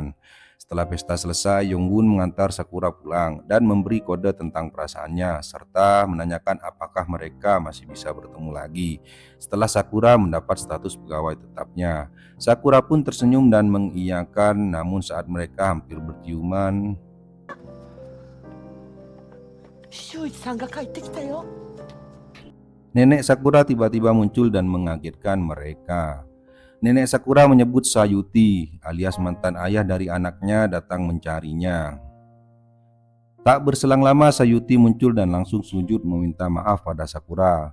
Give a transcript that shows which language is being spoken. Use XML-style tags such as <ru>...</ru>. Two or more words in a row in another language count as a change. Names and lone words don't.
<id>Setelah pesta selesai, Yonggun mengantar Sakura pulang dan memberi kode tentang perasaannya serta menanyakan apakah mereka masih bisa bertemu lagi. Setelah Sakura mendapat status pegawai tetapnya, Sakura pun tersenyum dan mengiyakan. Namun saat mereka hampir berciuman,</id> <ja>修一さんが帰ってきたよ。</ja> <id>nenek Sakura tiba-tiba muncul dan mengagetkan mereka. Nenek Sakura menyebut Sayuti alias mantan ayah dari anaknya datang mencarinya. Tak berselang lama Sayuti muncul dan langsung sujud meminta maaf pada Sakura.</id>